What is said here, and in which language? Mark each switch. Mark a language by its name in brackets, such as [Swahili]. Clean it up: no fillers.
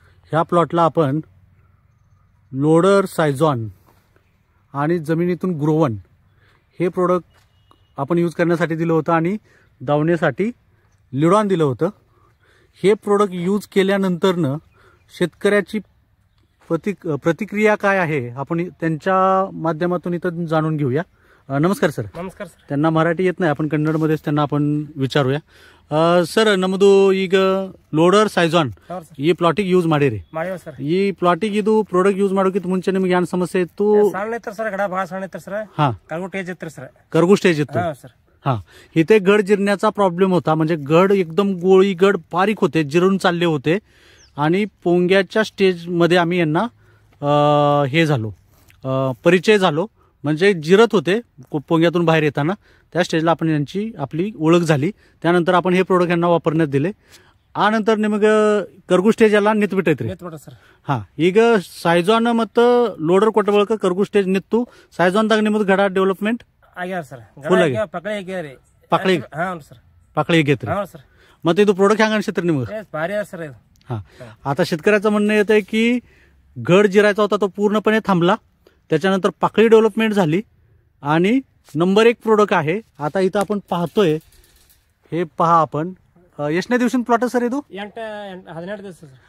[Marathi] ह्या प्लॉटला आपण लोडर सायझॉन आणि जमिनीतून ग्रोवन हे प्रोडक्ट आपण यूज करण्यासाठी दिलं होतं आणि दावणीसाठी लिडॉन दिलं होतं। हे प्रोडक्ट यूज केल्यानंतरनं शेतकऱ्याची प्रतिक्रिया काय आहे आपण त्यांच्या माध्यमातून इथं जाणून घेऊया। नमस्कार सर। नमस्कार सर। त्यांना मराठी येत नाही, आपण कन्नडमध्येच त्यांना आपण विचारूया। [Kannada] सर ನಮ್ಮದು ಈಗ ಲೋಡರ್ ಸೈಜಾನ್ ಈ ಪ್ಲಾಟಿಗೆ ಯೂಸ್ ಮಾಡಿರಿ ಸರ್। ಈ ಪ್ಲಾಟಿಗೆ ಇದು ಪ್ರಾಡಕ್ಟ್ ಯೂಸ್ ಮಾಡೋಕ್ಕಿಂತ ಮುಂಚೆ ನಿಮಗೆ ಏನು ಸಮಸ್ಯೆ ಇತ್ತು? ಸಣ್ಣ ಇತ್ತು ಸರ್, ಗಡ ಬಹಳ ಸಣ್ಣ ಇತ್ತು ಸರ್। हा ಕರ್ಗು ಸ್ಟೇಜ್ ಇತ್ತು ಸರ್। कर्गू stage इತ್ತು [Marathi] sir. हा, इथे गड जिरण्याचा प्रॉब्लेम होता, म्हणजे गड एकदम गोळी गड बारीक होते, जिरून चालले होते आणि पोंग्याच्या स्टेज मध्ये आम्ही यांना हे झालो, परिचय झालो, म्हणजे जिरत होते पोंग्यातून बाहेर येताना। त्या स्टेजला आपण यांची आपली ओळख झाली। त्यानंतर आपण हे प्रोडक्ट यांना वापरण्यात दिले। [Kannada] ಆ ನಂತರ ನಿಮಗೆ ಕರ್ಗು ಸ್ಟೇಜ್ ಎಲ್ಲ ನಿಂತು ಬಿಟ್ಟೈತ್ರಿ ಸರ್। ಹಾ, ಈಗ ಸೈಜಾನ್ ಮತ್ತು ಲೋಡರ್ ಕೊಟ್ಟ ಬಳಿಕ ಕರ್ಗು ಸ್ಟೇಜ್ ನಿಂತು ಸೈಜಾನ್ದಾಗ ನಿಮ್ಮದು ಗಡ ಡೆವಲಪ್ಮೆಂಟ್ ಆಗ್ಯಾರ ಸರ್। ಫುಲ್ ಆಗಿ ಪಕಳಿ ಆಗ್ಯಾರಿ ಪಕಳಿ ಸರ್, [Marathi] पाकळी घेतली सर। [Kannada] ಮತ್ತೆ ಇದು प्रोडक्ट ಹ್ಯಾಂಗ ಅನ್ಸಿತ್ರಿ ನಿಮಗೆ? [Marathi] भारी आहे सर। हा, आता शेतकऱ्याचं म्हणणं येत आहे की गड जिरायचा होता तो पूर्णपणे थांबला, त्याच्यानंतर पाकळी डेव्हलपमेंट झाली आणि नंबर 1 प्रोडक्ट आहे। आता इथं आपण पाहतोय, हे पहा आपण एशने दिवशी प्लॉट सर येतो 18 दिवस सर।